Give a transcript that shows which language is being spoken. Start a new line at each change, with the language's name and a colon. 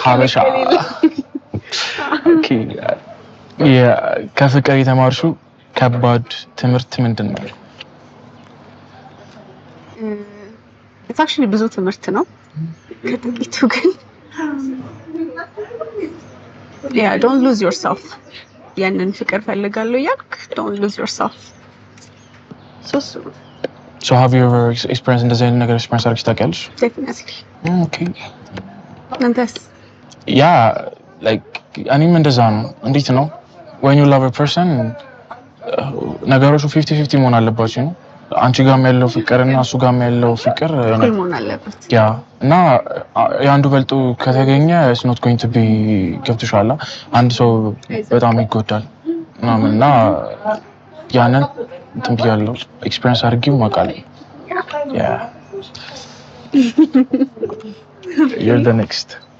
Amharic: ሀበሻ ኦኬ ያ ከፍቅር የተማርሽው ከባድ ትምህርት ምንድነው
English: it's actually
Amharic: ብዙ ትምህርት ነው ከጥቂቱ ግን
English: yeah don't lose yourself
Amharic: ያንን ፍቅር ፈልጋለሁ ያክ
English: don't lose yourself so have you ever experienced
Amharic: እንደዚህ አይነት ነገር
English: experience
Amharic: አድርገሽ ታውቂያለሽ
English: definitely okay
Amharic: አንተስ
English: yeah like
Amharic: እኔም እንደዛ ነው እንዴት ነው
English: when you love a person
Amharic: ነገሮቹ 50-50 መሆን አለባቸው ነው አንቺ ጋርም ያለው ፍቅርና እሱ ጋርም ያለው ፍቅር መሆን አለበት ያ እና ያንዱ በልጦ ከተገኘ
English: it's not going to be
Amharic: ገብቶሻል አንድ ሰው በጣም ይጎዳል እና ያንን እንትን ብያለሁ ኤክስፒሪየንስ አድርጌው ማውቃለሁ ያ
English: you're the next